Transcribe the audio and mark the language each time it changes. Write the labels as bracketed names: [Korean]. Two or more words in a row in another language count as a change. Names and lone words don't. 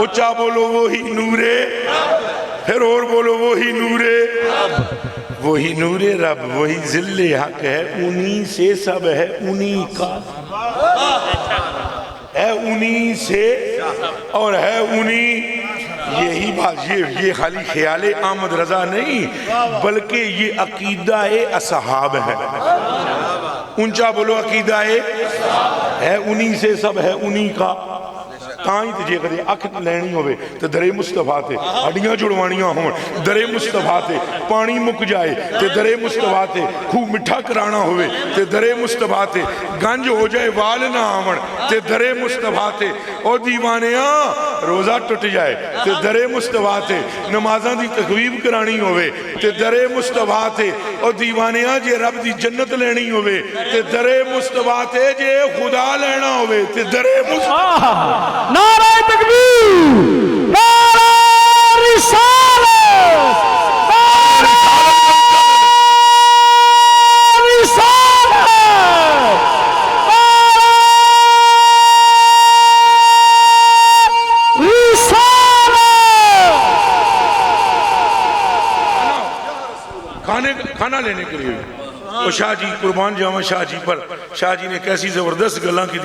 [Urdu] اچھا بولو وہی نورے، پھر اور بولو وہی نورے، وہی نور رب، وہی ذل حق ہے، انہی سے سب ہے، انہی کا ہے، انہی سے اور ہے انہی۔ یہی بات، یہ خالی خیال احمد رضا نہیں بلکہ یہ عقیدہ اصحاب ہے۔ اونچا بولو عقیدہ ہے، انہی سے سب ہے، انہی کا۔ [Punjabi] تائیں تے جے کدے اکھ لینی ہوئے تے درے مصطفیٰ تے، ہڈیاں جڑوانیاں ہون درے مصطفیٰ تے، پانی مک جائے تے درے مصطفیٰ تے، خوب مٹھا کرانا ہوئے تے درے مصطفیٰ تے، گنج ہو جائے وال نہ آون تے درے مصطفیٰ تے، او دیوانیاں روزہ ٹٹ جائے تے درے مصطفیٰ تے، نمازاں دی تخویب کرانی ہوئے تے درے مصطفیٰ تے، او دیوانیاں جے رب دی جنت لینی ہوئے تے درے مصطفیٰ تے، جے خدا لینا ہوئے تے درے مصطفیٰ۔ [Urdu] نعرہ تکبیر، نعرہ رسالت، نعرہ رسالت، کھانا لینے کے لیے وہ شاہ جی [Punjabi] قربان جاواں [Urdu] شاہ جی پر، شاہ جی نے کیسی زبردست گلاں کی